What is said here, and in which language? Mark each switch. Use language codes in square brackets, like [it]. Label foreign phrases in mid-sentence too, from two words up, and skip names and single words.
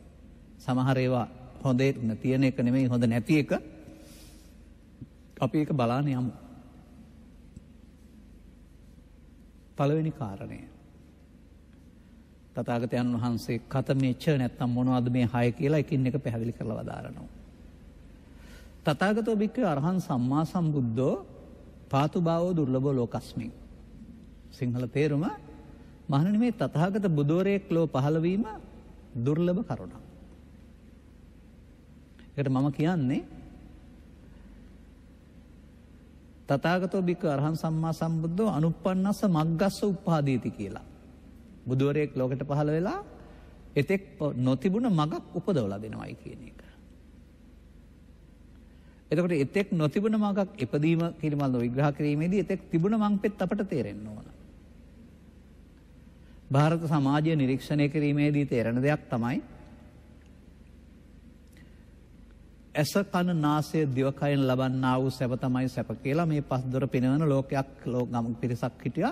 [si] සමහර ඒවා හොඳ තියෙන එක නෙමෙයි හොඳ නැති එක. අපි ඒක බලන්න යමු. පළවෙනි කාරණය. තථාගතයන් වහන්සේ කතමේච නැත්තම් මොනවද මේ 6 කියලා එකින් එක පැහැදිලි කරලා වදාරනවා. [pi] තථාගතෝ භික්ඛවේ අරහං සම්මා සම්බුද්ධෝ පාතුභාවෝ දුර්ලභෝ ලෝකස්මින්. [si] සිංහල තේරුම මහණෙනි මේ තථාගත බුදුවරයෙක් ලෝ පහළ වීම දුර්ලභ කරුණක්. ඒකට මම කියන්නේ [pi] තථාගතෝ භික්ඛවේ අරහං සම්මා සම්බුද්ධෝ අනුප්පන්නස්ස මග්ගස්ස උප්පාදීති කියලා. [si] බුදුවරයෙක් ලෝකෙට පහළ වෙලා එතෙක් නොතිබුණ මගක් උපදවලා දෙනවයි කියන එක. එතකොට එතෙක් නොතිබුණ මගක් ඉපදීම කිරීමල් විග්‍රහ කිරීමේදී එතෙක් තිබුණ මංපෙත් අපට තේරෙන්න ඕන. ಭಾರತ සමාජය නිරීක්ෂණය කිරීමේදී තේරෙන දෙයක් තමයි ඇස කන නාසය දිවකයන් ලබන්නා වූ සැප තමයි සැප කියලා මේ පස් දොර පිනවන ලෝකයක් ගම පිරිසක් හිටියා.